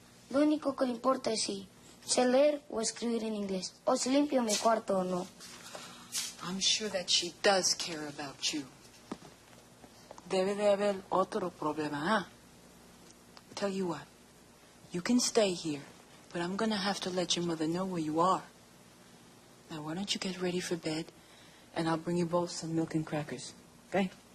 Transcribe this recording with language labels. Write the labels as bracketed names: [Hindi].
[Spanish] Lo único que le importa es si sé leer o escribir en inglés, o si limpio mi cuarto o no. [English] I'm sure that she does care about you. [Spanish] Debe de haber otro problema, huh? [English] Tell you what, you can stay here, but I'm gonna have to let your mother know where you are. Now, why don't you get ready for bed, and I'll bring you both some milk and crackers, okay?